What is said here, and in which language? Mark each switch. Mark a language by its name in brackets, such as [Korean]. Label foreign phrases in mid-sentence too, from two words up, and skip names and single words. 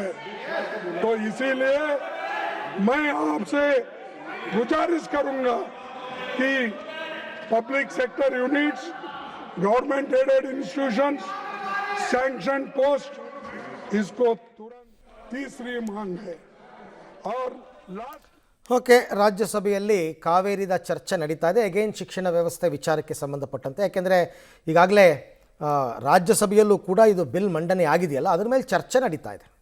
[Hindi] तो इसीलिए मैं आपसे गुजारिश करूंगा कि [English] public sector units, government aided institutions, sanction post, [Hindi] इसको तुरंत तीसरी मांग है. और लास्ट [Kannada] ಓಕೆ, ರಾಜ್ಯಸಭೆಯಲ್ಲಿ ಕಾವೇರಿದ ಚರ್ಚೆ ನಡೀತಾ ಇದೆ ಅಗೇನ್ ಶಿಕ್ಷಣ ವ್ಯವಸ್ಥೆ ವಿಚಾರಕ್ಕೆ ಸಂಬಂಧಪಟ್ಟಂತೆ. ಯಾಕೆಂದರೆ ಈಗಾಗಲೇ ರಾಜ್ಯಸಭೆಯಲ್ಲೂ ಕೂಡ ಇದು ಬಿಲ್ ಮಂಡನೆ ಆಗಿದೆಯಲ್ಲ, ಅದ್ರ ಮೇಲೆ ಚರ್ಚೆ ನಡೀತಾ ಇದೆ.